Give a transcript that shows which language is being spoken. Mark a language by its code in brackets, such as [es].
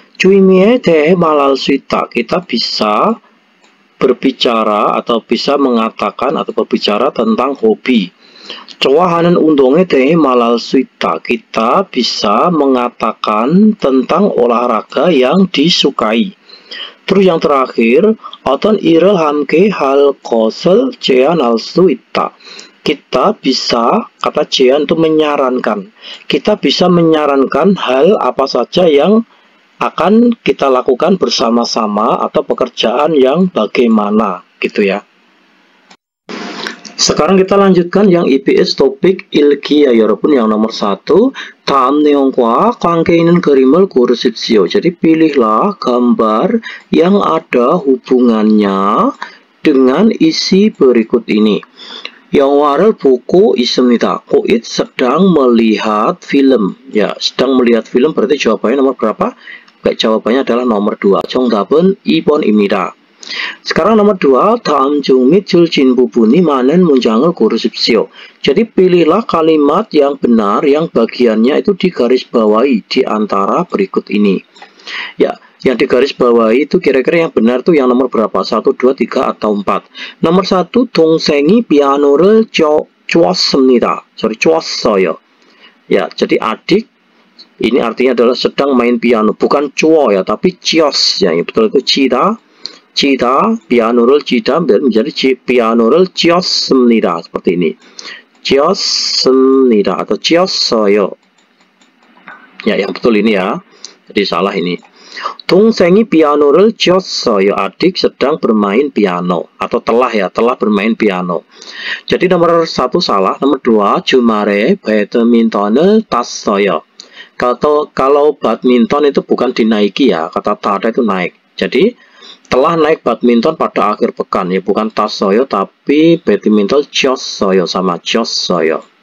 [ko] 주의미에 대해 말할 수 있다. [id] Kita bisa berbicara atau bisa mengatakan atau berbicara tentang hobi. [ko] 좋아하는 운동에 대해 말할 수 있다. [id] Kita bisa mengatakan tentang olahraga yang disukai. Terus yang terakhir, [ko] 어떤 일을 함께 할 것을 제안할 수 있다. [id] Kita bisa, kata 제안 itu menyarankan. Kita bisa menyarankan hal apa saja yang akan kita lakukan bersama-sama atau pekerjaan yang bagaimana gitu ya. Sekarang kita lanjutkan yang EBS topik ilki ya [ko] 여러분, [id] yang nomor 1. [ko] 다음 내용과 관계 있는 그림을 고르십시오. [id] Jadi pilihlah gambar yang ada hubungannya dengan isi berikut ini. [ko] 영화를 보고 있습니다. [id] 고잇 sedang melihat film. Ya, sedang melihat film berarti jawabannya nomor berapa? Baik, jawabannya adalah nomor 2. [ko] 정답은 2번입니다. [id] Sekarang nomor 2, [ko] 다음 중 및 줄진 부분이 많은 문장을 고르십시오. [id] Jadi pilihlah kalimat yang benar yang bagiannya itu digarisbawahi di antara berikut ini. Ya, yang digarisbawahi itu kira-kira yang benar tuh yang nomor berapa? 1, 2, 3 atau 4. Nomor 1, [ko] 동생이 피아노를 쳤어요. [id] Ya, jadi adik ini artinya adalah sedang main piano, bukan cuo ya, tapi cios ya, yang betul itu cida, piano를 cida menjadi [ko] piano를 쳤습니다. [id] Seperti ini, [ko] 쳤습니다 atau 쳤어요. [id] Ya, yang betul ini ya, jadi salah ini. [ko] 동생이 피아노를 쳤어요. [id] Adik sedang bermain piano atau telah bermain piano. Jadi nomor 1 salah, nomor 2 [ko] 주말에 배드민턴을 탔어요. [id] Kalau badminton itu bukan dinaiki ya, kata tada itu naik. Jadi telah naik badminton pada akhir pekan ya, bukan [ko] 탔어요 [id] tapi badminton [ko] 쳤어요, sama 쳤어요.